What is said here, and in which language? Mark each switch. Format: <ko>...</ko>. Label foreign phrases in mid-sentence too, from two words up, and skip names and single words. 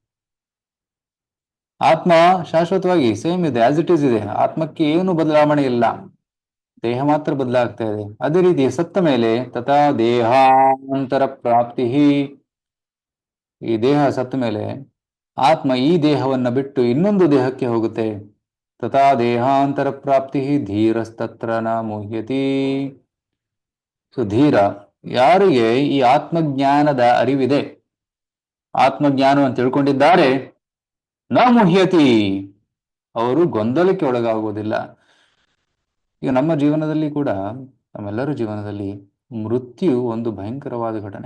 <kn>ಆತ್ಮ ಶಾಶ್ವತವಾಗಿ ಸೇಮ್ ಇದೆ,</kn> <en>as it is</en> <kn>ಇದೆ. ಆತ್ಮಕ್ಕೆ ಏನು ಬದಲಾವಣೆ ಇಲ್ಲ, ದೇಹ ಮಾತ್ರ ಬದಲಾಗ್ತಾ ಇದೆ. ಅದೇ ರೀತಿ ಸತ್ತ ಮೇಲೆ</kn> <sa>ತಥಾ ದೇಹಾಂತರ ಪ್ರಾಪ್ತಿ,</sa> <kn>ಈ ದೇಹ ಸತ್ತ ಮೇಲೆ ಆತ್ಮ ಈ ದೇಹವನ್ನ ಬಿಟ್ಟು ಇನ್ನೊಂದು ದೇಹಕ್ಕೆ ಹೋಗುತ್ತೆ.</kn> <sa>ತಥಾ ದೇಹಾಂತರ ಪ್ರಾಪ್ತಿ ಧೀರಸ್ತತ್ರ ನ ಮುಹ್ಯತಿ.</sa> <kn>ಸೊ ಧೀರ, ಯಾರಿಗೆ ಈ ಆತ್ಮಜ್ಞಾನದ ಅರಿವಿದೆ, ಆತ್ಮಜ್ಞಾನವನ್ನು ತಿಳ್ಕೊಂಡಿದ್ದಾರೆ,</kn> <sa>ನ ಮುಹ್ಯತಿ,</sa> <kn>ಅವರು ಗೊಂದಲಕ್ಕೆ ಒಳಗಾಗುವುದಿಲ್ಲ. ಈಗ ನಮ್ಮ ಜೀವನದಲ್ಲಿ ಕೂಡ, ನಮ್ಮೆಲ್ಲರ ಜೀವನದಲ್ಲಿ ಮೃತ್ಯು ಒಂದು ಭಯಂಕರವಾದ ಘಟನೆ.</kn>